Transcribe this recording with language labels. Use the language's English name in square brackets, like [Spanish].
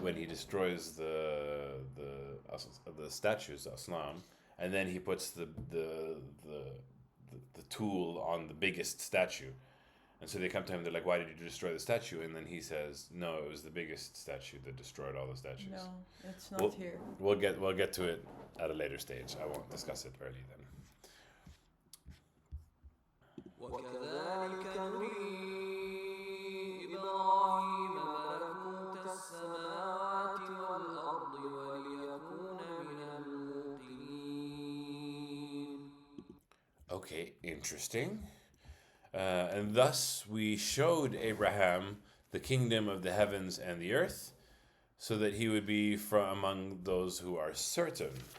[English] When he destroys the statues, the asnam, and then he puts the tool on the biggest statue, and so they come to him. They're like, "Why did you destroy the statue?" And then he says, "No, it was the biggest statue that destroyed all the statues." No, it's not here. We'll get to it at a later stage. I won't discuss it early then. [Arabic] وكذلك نري إبراهيم ملكوت السماوات والأرض وليكون من الموقنين. [English] Okay, interesting. And thus we showed Abraham the kingdom of the heavens and the earth, so that he would be from among those who are certain.